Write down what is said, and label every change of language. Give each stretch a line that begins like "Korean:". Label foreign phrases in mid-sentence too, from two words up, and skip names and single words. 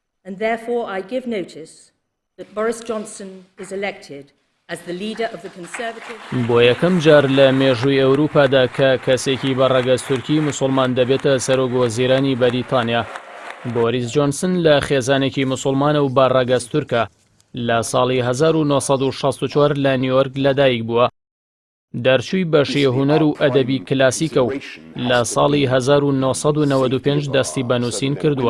English: and therefore I give notice that Boris Johnson is elected as the leader of the Conservative.
Central Kurdish: بۆ یەکەم جار لە مێژووی ئەوروپادا کە کەسێکی بەڕەگەز تورکی مسلمان دەبێتە سەرۆکوەزیرانی بەریتانیا. بۆریس جۆنسن لە خێزانێکی مسلمانە و بەڕەگەز تورکە لە ساڵی 1964 لە نیویۆرک لەدایک بووە. دەرچووی بە شێهونەر و ئەدەبی کلاسیکە و لە ساڵی 1995 دەستی بەنووسین کردووە.